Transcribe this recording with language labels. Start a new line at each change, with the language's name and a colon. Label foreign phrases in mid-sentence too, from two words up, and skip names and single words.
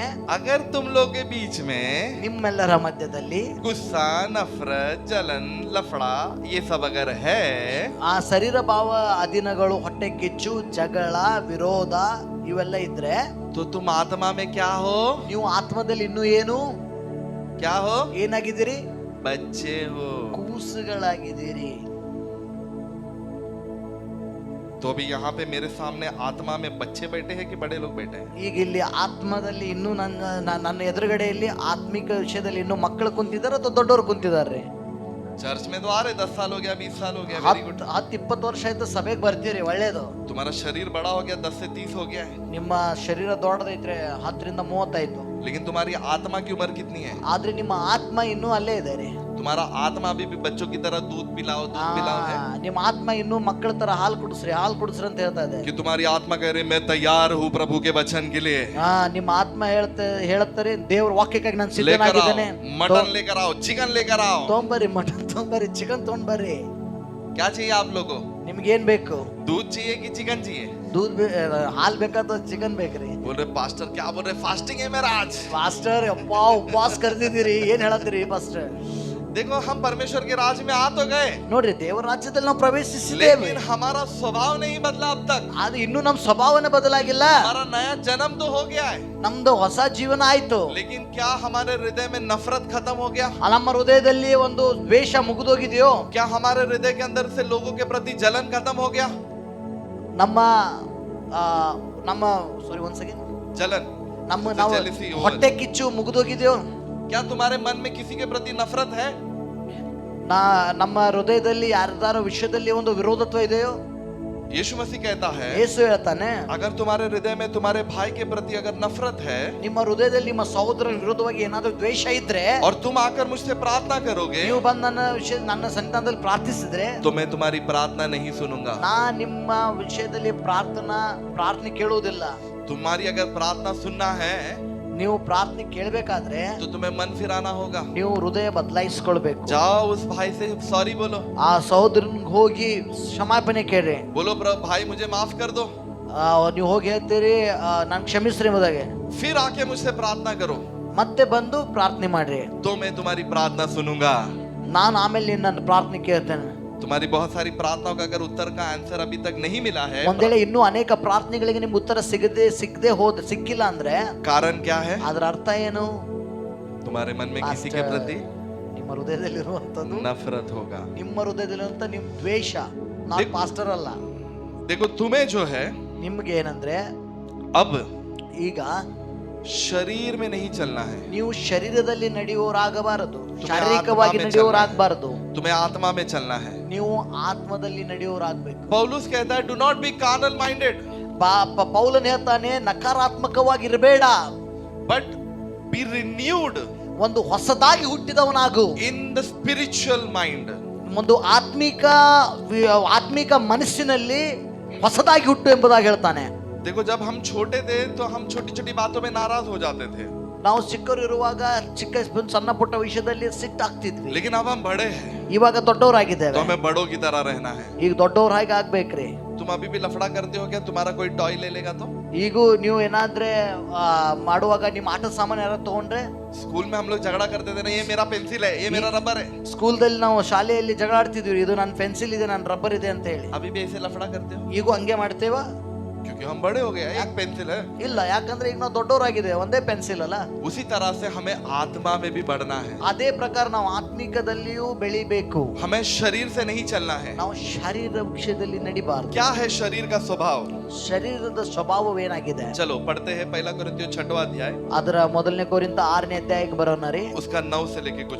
Hindi: अगर तुम लोग के बीच में
Kannada: ನಿಮ್ಮೆಲ್ಲರ ಮಧ್ಯದಲ್ಲಿ
Hindi: गुस्सा, नफरत, जलन, लफड़ा ये सब अगर है,
Kannada: ಆ ಶರೀರ ಭಾವ ಅಧೀನಗಳು, ಹೊಟ್ಟೆ ಕಿಚ್ಚು, ಜಗಳ, ವಿರೋಧ ಇವೆಲ್ಲ ಇದ್ರೆ,
Hindi: तो तुम आत्मा में क्या हो?
Kannada: ನೀವು ಆತ್ಮದಲ್ಲಿ ಇನ್ನೂ ಏನು
Hindi: क्या हो?
Kannada: ಏನಾಗಿದ್ದೀರಿ?
Hindi: बच्चे हो.
Kannada: ಕೂಸುಗಳಾಗಿದ್ದೀರಿ.
Hindi: तो अभी यहाँ पे मेरे सामने आत्मा में बच्चे बैठे हैं कि बड़े लोग बैठे हैं?
Kannada: ಈಗ ಇಲ್ಲಿ ಆತ್ಮದಲ್ಲಿ ಇನ್ನೂ ನನ್ನ ಎದುರುಗಡೆಯಲ್ಲಿ ಆತ್ಮಿಕ ವಿಷಯದಲ್ಲಿ ಇನ್ನೂ ಮಕ್ಕಳು ಕುಂತಿದ್ದಾರೆ ಅಥವಾ ದೊಡ್ಡವರು ಕುಂತಿದ್ದಾರೆ?
Hindi: चर्च में तो आ रहे, 10 साल हो गया, 20 साल हो गया,
English: very good.
Kannada: 10-20 ವರ್ಷ ಆಯ್ತು ಸಭೆಗೆ ಬರ್ತೀರಿ, ಒಳ್ಳೇದು.
Hindi: तुम्हारा शरीर बड़ा हो गया, 10 से 30 हो गया है,
Kannada: ನಿಮ್ಮ ಶರೀರ ದೊಡ್ಡದೈತ್ರೆ, 10ರಿಂದ 30 ಆಯ್ತು.
Hindi: लेकिन तुम्हारी आत्मा की उम्र कितनी है?
Kannada: ಆದ್ರೆ ನಿಮ್ಮ ಆತ್ಮ ಇನ್ನೂ ಅಲ್ಲೇ ಇದೆ ರೀ.
Hindi: तुम्हारा आत्मा अभी भी बच्चों की तरह दूध पिलाओ है
Kannada: ನಿಮ್ಮ ಆತ್ಮ ಇನ್ನೂ ಮಕ್ಕಳ ತರ ಹಾಲು ಕುಡಿಸ್ರಿ ಅಂತ ಹೇಳ್ತಾ ಇದೆ.
Hindi: कि तुम्हारी आत्मा कह रही मैं तैयार हूँ प्रभु के वचन के लिए.
Kannada: ನಿಮ್ಮ ಆತ್ಮ ಹೇಳುತ್ತಾರೆ, ದೇವರ ವಾಕ್ಯಕ್ಕಾಗಿ ನಾನು
Hindi: लेकर आओ
Kannada: ಸಿದ್ಧನಾಗಿದ್ದೇನೆ.
Hindi: मटन, लेकर आओ चिकन, लेकर आओ.
Kannada: ತೊಂಬರ್ರಿ ಮಟನ್, ತೊಂಬರ್ರಿ ಚಿಕನ್, ತೊಂಬರ್ರಿ.
Hindi: क्या चाहिए आप लोगों को?
Kannada: ನಿಮ್ಗೆ ಏನ್ ಬೇಕು?
Hindi: दूध चाहिए कि चिकन चाहिए?
Kannada: ಹಾಲ್ ಬೇಕಾದ ಚಿಕನ್ ಬೇಕ್ರಿ?
Hindi: बोल रहे पास्टर, क्या बोल रहे? फास्टिंग है मेरा आज.
Kannada: ಮಾಸ್ಟರ್ ಅಪ್ಪಾ ಉಪವಾಸ ಕರೆದಿದ್ದೀರಿ, ಏನ್ ಹೇಳತ್ತೀರಿ ಪಾಸ್ಟರ್?
Hindi: देखो हम परमेश्वर के राज में आ तो गए,
Kannada: ನೋಡ್ರಿ ದೇವರ ರಾಜ್ಯದಲ್ಲಿ ನಾವು ಪ್ರವೇಶಿಸಿದ್ದೇವೆ,
Hindi: लेकिन हमारा स्वभाव नहीं बदला अब तक.
Kannada: ಆದ್ರೆ ಇನ್ನೂ ನಮ್ಮ ಸ್ವಭಾವನೆ ಬದಲಾಗಿಲ್ಲ.
Hindi: हमारा नया जन्म तो हो गया है,
Kannada: ನಮ್ದು ಹೊಸ ಜೀವನ ಆಯ್ತು.
Hindi: लेकिन क्या हमारे हृदय में नफरत खत्म हो गया?
Kannada: ನಮ್ಮ ಹೃದಯದಲ್ಲಿ ಒಂದು ದ್ವೇಷ ಮುಗಿದೋಗಿದೆಯೋ?
Hindi: क्या हमारे हृदय के अंदर से लोगों के प्रति जलन खत्म हो गया?
Kannada: ನಮ್ಮ ಸಾರಿ ಒಂದ್ ಸೆಕೆಂಡ್,
Hindi: जलन,
Kannada: ನಾವು ಹೊಟ್ಟೆ ಕಿಚ್ಚು ಮುಗಿದೋಗಿದೆಯೋ?
Hindi: क्या तुम्हारे मन में किसी के प्रति नफरत है?
Kannada: ನಮ್ಮ ಹೃದಯದಲ್ಲಿ ಯಾರ್ದಾರೋ ವಿಷಯದಲ್ಲಿ ಒಂದು ವಿರೋಧತ್ವ ಇದೆಯೋ?
Hindi: यीशु मसीह कहता है,
Kannada: ಯೇಸು ಹೇಳ್ತಾನೆ,
Hindi: अगर तुम्हारे हृदय में तुम्हारे भाई के प्रति अगर नफरत है
Kannada: ನಿಮ್ಮ ಹೃದಯದಲ್ಲಿ ನಿಮ್ಮ ಸಹೋದರನ ವಿರೋಧವಾಗಿ ಏನಾದರೂ ದ್ವೇಷ ಇದ್ರೆ,
Hindi: और तुम आकर मुझसे प्रार्थना करोगे,
Kannada: ನೀವು ಬಂದು ನನ್ನ ಸನ್ನಿಧಾನದಲ್ಲಿ ಪ್ರಾರ್ಥಿಸಿದ್ರೆ,
Hindi: तो मैं तुम्हारी प्रार्थना नहीं सुनूंगा.
Kannada: ನಾ ನಿಮ್ಮ ವಿಷಯದಲ್ಲಿ ಪ್ರಾರ್ಥನೆ ಕೇಳುವುದಿಲ್ಲ.
Hindi: तुम्हारी अगर प्रार्थना सुनना है
Kannada: ನೀವು ಪ್ರಾರ್ಥನೆ ಕೇಳಬೇಕಾದ್ರೆ
Hindi: तो तुम्हें मन फिराना होगा.
Kannada: ನೀವು ಹೃದಯ ಬದಲಾಯಿಸಿಕೊಳ್ಬೇಕು.
Hindi: जाओ उस भाई से सॉरी बोलो,
Kannada: ಆ ಸಹೋದರನಿಗೆ ಹೋಗಿ ಕ್ಷಮಾಪಣೆ ಕೇಳ್ರಿ.
Hindi: बोलो प्रभु भाई मुझे माफ कर दो.
Kannada: ನೀವು ಹೋಗಿ ಹೇಳ್ತೀರಿ, ನಾನು ಕ್ಷಮಿಸ್ರಿ ಎಂಬುದಾಗೆ.
Hindi: फिर आके मुझसे प्रार्थना करो,
Kannada: ಮತ್ತೆ ಬಂದು ಪ್ರಾರ್ಥನೆ ಮಾಡ್ರಿ,
Hindi: तो मैं तुम्हारी प्रार्थना सुनूंगा.
Kannada: ನಾನು ಆಮೇಲೆ ನಿನ್ನ ಪ್ರಾರ್ಥನೆ ಕೇಳ್ತೇನೆ.
Hindi: तुम्हारी बहुत सारी प्रार्थनाओं का अगर उत्तर का आंसर अभी तक नहीं मिला है,
Kannada: ಒಂದ್ ವೇಳೆ ಇನ್ನೂ ಅನೇಕ ಪ್ರಾರ್ಥನೆಗಳಿಗೆ ನಿಮ್ಗೆ ಉತ್ತರ ಸಿಕ್ಕಿಲ್ಲ ಅಂದ್ರೆ
Hindi: कारण क्या है?
Kannada: ಅದರ ಅರ್ಥ ಏನು?
Hindi: तुम्हारे मन में किसी के प्रति
Kannada: ನಿಮ್ಮ ಹೃದಯದಲ್ಲಿರುವಂತದ್ದು
Hindi: नफरत होगा।
Kannada: ನಿಮ್ಮ ಹೃದಯದಲ್ಲಿರುವಂತ ನಿಮ್ ದ್ವೇಷ,
English: not pastor
Kannada: ಅಲ್ಲ.
Hindi: देखो तुम्हें जो है
Kannada: ನಿಮ್ಗೆ ಏನಂದ್ರೆ
Hindi: अब
Kannada: ಈಗ
Hindi: शरीर में नहीं चलना है,
Kannada: ನೀವು ಶರೀರದಲ್ಲಿ ನಡೆಯುವವರಾಗಬಾರದು,
Hindi: तुम्हें
Kannada: ಶಾರೀರಿಕವಾಗಿ
Hindi: आत्मा में
Kannada: ನಡೆಯುವವರಾಗಬಾರದು,
Hindi: तुम्हें आत्मा में चलना है।
Kannada: ನೀವು ಆತ್ಮದಲ್ಲಿ ನಡೆಯುವವರಾಗಬೇಕು.
Hindi: पौलुस कहता है
English: do not be carnal minded,
Kannada: ಪೌಲನ್ ಹೇಳ್ತಾನೆ ನಕಾರಾತ್ಮಕವಾಗಿರಬೇಡ,
English: but be renewed
Kannada: ಒಂದು ಹೊಸದಾಗಿ ಹುಟ್ಟಿದವನಾಗು.
English: in the spiritual mind,
Kannada: ಒಂದು ಆತ್ಮಿಕ ಮನಸ್ಸಿನಲ್ಲಿ ಹೊಸದಾಗಿ ಹುಟ್ಟು ಎಂಬುದಾಗಿ ಹೇಳ್ತಾನೆ.
Hindi: देखो जब हम छोटे थे तो हम छोटी छोटी बातों में नाराज हो जाते थे,
Kannada: ನಾವು ಚಿಕ್ಕವರು ಇರುವಾಗ ಸಣ್ಣ ಪುಟ್ಟ ವಿಷಯದಲ್ಲಿ ಸಿಟ್ಟಾಗ್ತಿದ್ವಿ.
Hindi: लेकिन अब हम बड़े हैं
Kannada: ಇವಾಗ ದೊಡ್ಡವರಾಗಿದ್ದೇವೆ,
Hindi: तो हमें बड़ों की तरह रहना है।
Kannada: ಈಗ ದೊಡ್ಡವ್ರ ಹಾಗೆ ಆಗ್ಬೇಕ್ರಿ.
Hindi: तुम अभी भी लफड़ा करते हो क्या? तुम्हारा कोई टॉय ले लेगा तो?
Kannada: ಈಗೂ ನೀವು ಏನಾದ್ರೆ ಮಾಡುವಾಗ ನಿಮ್ಮ ಆಟ ಸಾಮಾನು ಯಾರು ತಗೊಂಡ್ರೆ,
Hindi: स्कूल में हम लोग झगड़ा करते थे ना, ये मेरा पेंसिल है, ये मेरा रबर है।
Kannada: ಸ್ಕೂಲ್ದಲ್ಲಿ ನಾವು ಶಾಲೆಯಲ್ಲಿ ಜಗಳ ಆಡ್ತಿದ್ವಿ, ಇದು ನನ್ನ ಪೆನ್ಸಿಲ್ ಇದೆ, ನನ್ನ ರಬ್ಬರ್ ಇದೆ ಅಂತ ಹೇಳಿ.
Hindi: अभी भी ऐसे लफड़ा करते हो?
Kannada: ಈಗೂ ಹಂಗೆ ಮಾಡ್ತೇವಾ?
Hindi: क्योंकि हम बड़े हो गए, एक पेंसिल है।
Kannada: ಇಲ್ಲ, ಯಾಕಂದ್ರೆ ಈಗ ನಾವು ದೊಡ್ಡವರಾಗಿದೆ, ಒಂದೇ ಪೆನ್ಸಿಲ್ ಅಲ್ಲ.
Hindi: उसी तरह से हमें आत्मा में भी बढ़ना है,
Kannada: ಅದೇ ಪ್ರಕಾರ ನಾವು ಆತ್ಮಿಕದಲ್ಲಿಯೂ ಬೆಳಿಬೇಕು.
Hindi: हमें शरीर से नहीं चलना है।
Kannada: ನಾವು ಶರೀರ ವಿಷಯದಲ್ಲಿ ನಡಿಬಾರದು.
Hindi: क्या है शरीर का स्वभाव?
Kannada: ಶರೀರದ ಸ್ವಭಾವವೇನಾಗಿದೆ?
Hindi: चलो पढ़ते हैं पहला कोरिन्थियों 6वां अध्याय,
Kannada: ಅದರ ಮೊದಲನೇ ಕೊರಿಂಥ 6ನೇ ಅಧ್ಯಾಯಕ್ಕೆ ಬರೋಣ ರೀ.
Hindi: उसका 9 से लेके कुछ